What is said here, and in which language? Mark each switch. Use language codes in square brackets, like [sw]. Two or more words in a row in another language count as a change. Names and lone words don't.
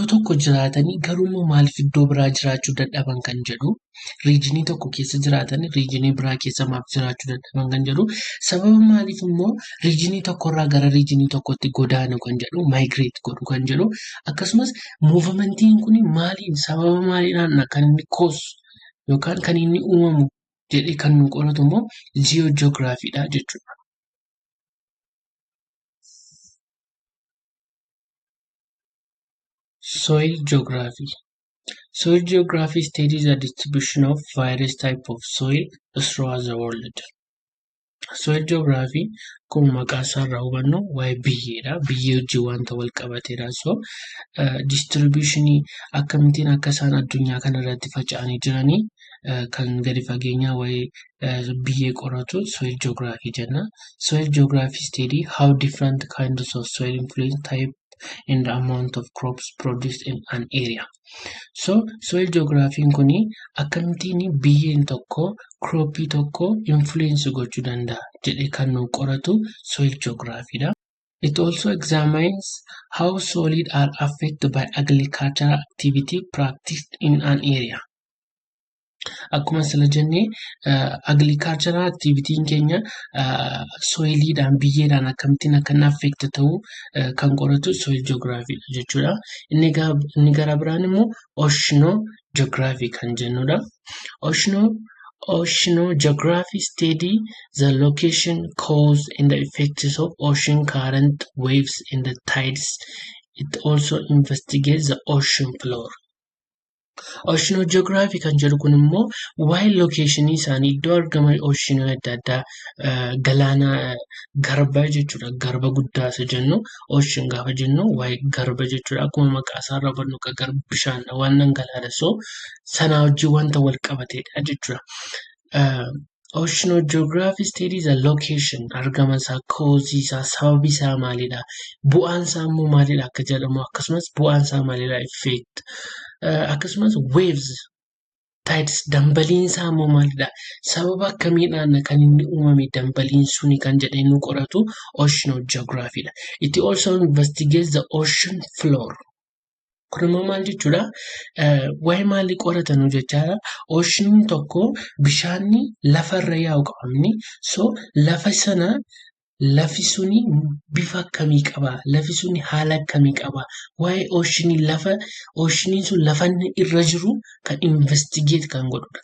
[om] tokko jiraatanii garuu maaliif iddoo biraa jiraachuu dadhaban kan jedhu, riijinii tokko keessa jiraatanii riijinii biraa keessa maaf jiraachuu dadhaban kan jedhu, sababa maaliif immoo riijinii tokkorraa gara riijinii tokkotti godaanu kan jedhu, migrate godhu kan jedhu, akkasumas muuvamentiin kun maaliin sababa maaliidhaan kan inni cause yookaan kan inni uumamu jedhee kan nu qoratu immoo geographyidha jechuudha. [en] Soil geography. Soil geography studies the distribution of various types of soil throughout the world. Soil geography [om] kun maqaa isaarraa hubannu waa'ee biyyeedha. Biyyee wajjin wanta wal qabateedha. So distributionii akkamittiin akka isaan addunyaa kanarratti faca'anii jiranii kan gadi fageenyaa waa'ee biyyee qoratu [en] soil geography [om] jenna. [en] Soil geography study how different kinds of soil influence and the amount of crops produced in an area. So soil geography [om] kuni akkamittiin biyyeen tokko croppii tokko influence gochuu danda'a jedhee kan nu qoratu [en] soil geography [om] dha. [en] It also examines how soil are affected by agricultural activity practiced in an area. [om] Akkuma sila jennee [en] agricultural activity [om] keenya soiliidhaan biyyeedhaan akkamittiin akka inni affect ta'u kan qoratu soil geography jechuudha. Inni gara biraan immoo oceanography kan jennudha. [en] Oceanography study the location, cause, and the effects of ocean current, waves, and the tides. It also investigates the ocean floor. [om] Oceanography kan jedhu kun immoo waa'ee location isaanii iddoo argama ocean adda addaa galaana garba jechuudha. Garba guddaa isa jennu ocean gaafa jennu waa'ee garba jechuudha. Akkuma maqaa isaa irraa hubannu garba bishaan waan dhangala'aadha. So sanaa wajjin wanta wal qabateedha jechuudha. [en] Oceanography studies the location, [om] argama isaa, cause isaa, sababi isaa maalidha, bu'aan isaa immoo maalidha akka jedhamu akkasumas bu'aan isaa maalidha effect. Akkasumas [en] waves, tides, [om] dambaliin isaa immoo maalidha, sababa akkamiidhaan kan inni uumame dambaliin suni kan jedhee nu qoratu oceanography dha. [en] It also investigates the ocean floor. [om] Kun immoo maal jechuudha? Waa'ee maalii qoratan jechaadha. Oceaniin tokko bishaanni lafarra yaa'u qabamni. So lafa sana lafi suni bifa akkamii qaba? Lafi suni haala akkamii qaba? Waa'ee oceaniin sun lafa inni irra jiru kan investigate kan godhudha.